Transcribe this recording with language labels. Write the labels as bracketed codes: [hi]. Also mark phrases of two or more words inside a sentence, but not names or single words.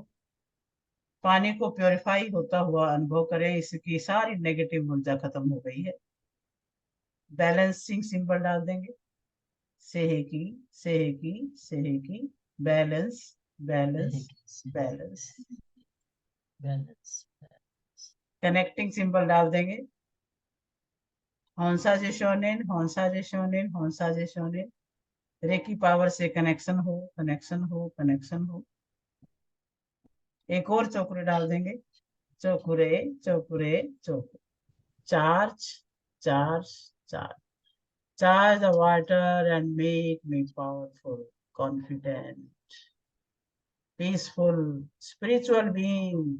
[hi] पानी को प्योरीफाई होता हुआ अनुभव करें, इसकी सारी नेगेटिव ऊर्जा खत्म हो गई है। [en] balancing symbol [hi] डाल देंगे, सेहेकी सेहेकी सेहेकी, [en] balance balance balance. [hi] बैलेंस। [en] connecting symbol [hi] डाल देंगे, हौंसा जे शोनेन हौंसा जे शोनेन हौंसा जे शोनेन। [en] Reiki power [hi] से कनेक्शन हो कनेक्शन हो कनेक्शन हो। एक और चौकुरे डाल देंगे, चौकुरे चौकुरे चौकुरे। [en] charge charge charge. charge the water and make me powerful, confident, peaceful, spiritual being.